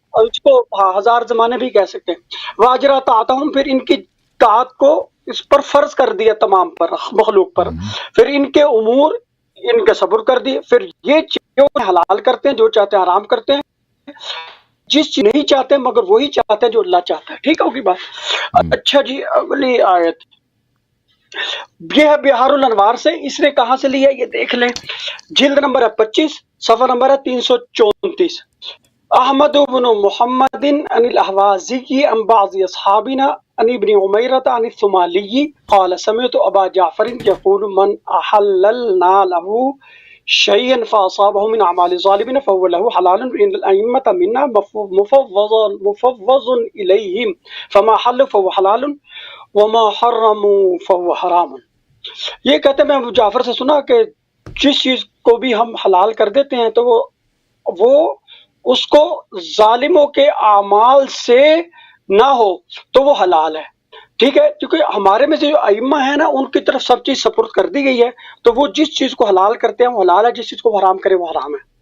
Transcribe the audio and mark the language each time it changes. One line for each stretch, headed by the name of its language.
Urdu: اس کو 1000 زمانے بھی کہہ سکتے ہیں. واجرا طاعتہم، پھر ان کی طاعت کو اس پر فرض کر دیا تمام پر مخلوق پر، پھر ان کے امور ان کے صبر کر دیے، پھر یہ جو حلال کرتے ہیں، جو چاہتے ہیں حرام کرتے ہیں، جس چیز نہیں چاہتے مگر وہی چاہتے ہیں جو اللہ چاہتا ہے. ٹھیک ہوگی بات. اچھا جی، اگلی آیت یہ ہے بہار الانوار سے. اس نے کہاں سے لیا یہ دیکھ لیں. جلد نمبر ہے 25، صفحہ نمبر ہے 334.
Arabic: احمد بن محمد عن الاحوازی عن بعض اصحابنا عن ابن عمیرۃ عن الثمالی قال سمعت ابا جعفر يقول من احللنا له شيئا فاصابه من اعمال الظالمين فهو له حلال ان الائمه منا مفوض اليهم فما حل فهو حلال وما حرموا فهو حرام.
Urdu: یہ کہتے ہیں میں ابو جعفر سے سنا کہ جس چیز کو بھی ہم حلال کر دیتے ہیں تو وہ اس کو ظالموں کے اعمال سے نہ ہو تو وہ حلال ہے. ٹھیک ہے، کیونکہ ہمارے میں سے جو ائمہ ہیں نا ان کی طرف سب چیز سپرد کر دی گئی ہے، تو وہ جس چیز کو حلال کرتے ہیں وہ حلال ہے، جس چیز کو حرام کرے وہ حرام ہے.